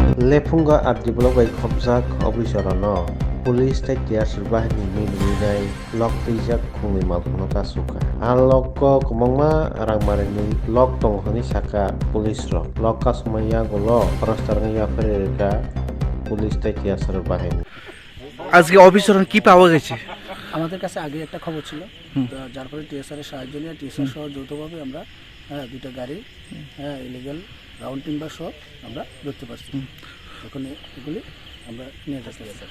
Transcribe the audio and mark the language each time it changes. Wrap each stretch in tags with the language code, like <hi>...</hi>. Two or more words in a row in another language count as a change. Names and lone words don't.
<trp>Lefunga at develop khobjak obisorano police state tiasir bahini minai lok tijak khungni malkhno kasuka lok komongma rangmarini lok tonghani saka police rok lok kasumaya golo parastarangya fereka police state tiasir bahini</trp> <bn>আজকে অফিসার কি পাওয়া গেছে? আমাদের কাছে আগে একটা খবর ছিল, যার ফলে টিএসআর এর সাহায্য নিয়ে টিএসআর সহ যৌথভাবে আমরা দুইটা গাড়ি</bn> <en>illegal round timber</en> <bn>সহ আমরা ধরতে পারছি। এখন এগুলি আমরা নিয়ে যাচ্ছি।</bn>